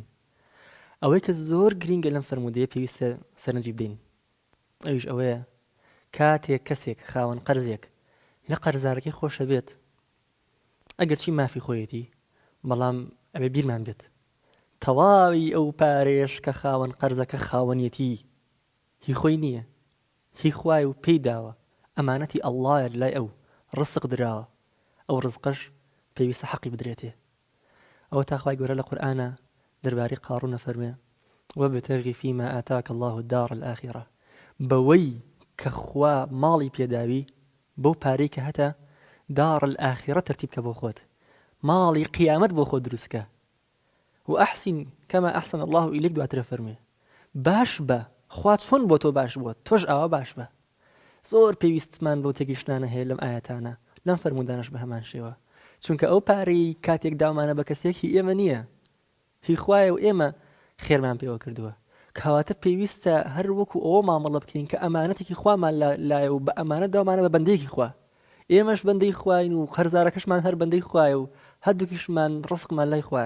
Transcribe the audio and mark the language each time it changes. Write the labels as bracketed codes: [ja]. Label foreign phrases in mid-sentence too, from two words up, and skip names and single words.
[ckb] ئەوەی کە زۆر گرنگە لەم فەرموودەیە پێویستە سەرنجی بدەین، ئەویش ئەوەیە کاتێک کەسێک خاوەن قەرزێک لە قەرزارەکەی خۆشە بێت، ئەگەر چی مافی خۆیەتی، بەڵام ئەبێ بیرمان بێت تەواوی ئەو پارێش کە خاوەن قەرزەکە خاوەنیەتی هی خۆی نییە، هی خوای و پێی داوە، ئەمانەتی ئەڵڵایە لای ئەو ڕزق دراوە، ئەو ڕزقەش پێویستە حەقی بدرێتێ. ئەوە تا خوای گەورە لە قورئانە دەربارەی قاڕوون فەرمێ: [ar] وابتغ فيما آتاك الله الدار الآخرة. [ckb] بەوەی کە خوا ماڵی پێداوی، بەو پارەی کە هەتە [ar] دار الآخرة [ckb] ترتیب کە بۆ خۆت، ماڵی قیامەت بۆ خۆت دروستکە. [ar] وأحسن كما أحسن الله إليك [ckb] دواترە فەرمێ باش بە، خوا چۆن بۆ تۆ باش بووە تۆش ئاوا باش بە. زۆر پێویستمان بۆ تێگەیشتنانە هەیە لەم ئاەتانە، لەم فەرموودانەش بە هەمان شێوە، چونکە ئەو پارەی کاتێک داومانە بە کەسێکی ئێمە نییە، هی خوایە و ئێمە خێرمان پێوە کردووە، کەواتە پێویستە هەر وەکو ئەوە مامەڵە بکەین کە ئەمانەتێکی خوامان لایە و بە ئەمانەت داومانە بە بەندەیەکی خوا، ئێمەش بەندەی خوین و قەرزارەکەشمان هەر بەندەی خوایە و هەردووکیشمان ڕزقمان لای خوایە.